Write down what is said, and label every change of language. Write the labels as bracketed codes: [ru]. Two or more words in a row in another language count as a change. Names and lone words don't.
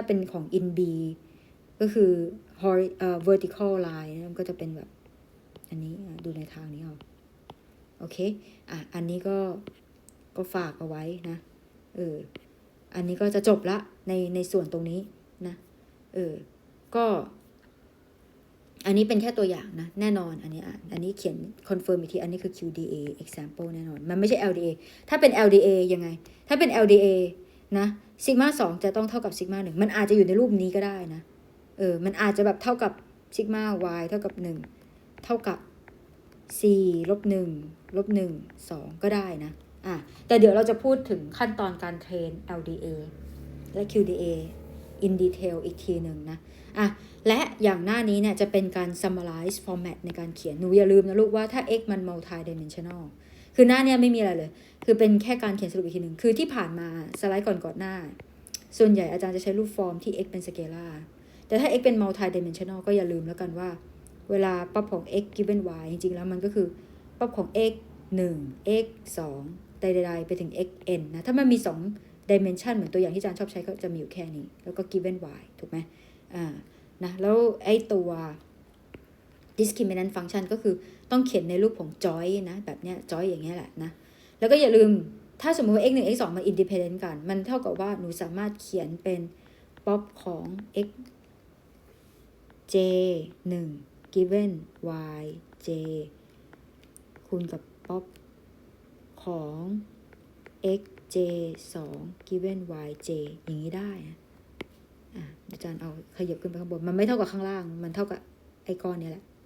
[th] เป็นของ in b ก็คือ [en] vertical line [th] มันก็จะเป็นแบบอันนี้ดูในทางนี้เอาโอเคอันนี้ก็ฝากเอาไว้นะอันนี้ก็จะจบละในส่วนตรงนี้นะก็อันนี้เป็นแค่ตัวอย่างนะแน่นอนอันนี้เขียน confirm อีกทีอันนี้คือ [en] QDA example [th] แน่นอนมันไม่ใช่ LDA ถ้าเป็น LDA ยังไงถ้าเป็น LDA นะซิกมา2จะต้อง เท่ากับซิกมา1มันอาจจะอยู่ในรูปนี้ก็ได้นะมันอาจจะแบบเท่ากับซิกมา y เท่ากับ1เท่ากับ4 -1 -1 2ก็ได้นะแต่เดี๋ยวเราจะพูดถึงขั้นตอนการเทรน LDA และ QDA [en] in detail [th] อีกทีหนึ่งนะและอย่างหน้านี้เนี่ยจะเป็นการ [en] summarize format [th] ในการเขียนหนูอย่าลืมนะลูกว่าถ้า x มัน multi dimensional คือหน้าเนี่ยไม่มีอะไรเลยคือเป็นแค่การเขียนสรุปอีกทีหนึ่งคือที่ผ่านมาสไลด์ก่อนหน้าส่วนใหญ่อาจารย์จะใช้รูปฟอร์มที่ x เป็นสเกลาร์แต่ถ้า x เป็น [en] multi dimensional [th] ก็อย่าลืมแล้วกันว่าเวลาป๊อปของ x given y จริงๆแล้วมันก็คือป๊อปของ x 1 x 2ใดๆไปถึง xn นะถ้ามันมี2 dimension เหมือนตัวอย่างที่อาจารย์ชอบใช้ก็จะมีอยู่แค่นี้แล้ว ก็ given y ถูกไหมนะแล้วไอ้ตัว [en] discriminant function [th] ก็คือต้องเขียนในรูปของ joy นะ แบบเนี้ย joy อย่างเงี้ยแหละนะแล้วก็อย่าลืมถ้าสมมติว่า x 1 x 2มัน independent กันมันเท่ากับว่าหนูสามารถเขียนเป็น pop ของ x j 1 given y j คูณกับ pop ของ x j 2 given y j อย่างนี้ได้อาจารย์เอาขยับขึ้นไปข้างบนมันไม่เท่ากับข้างล่างมันเท่ากับไอ้ก้อนนี้แหละ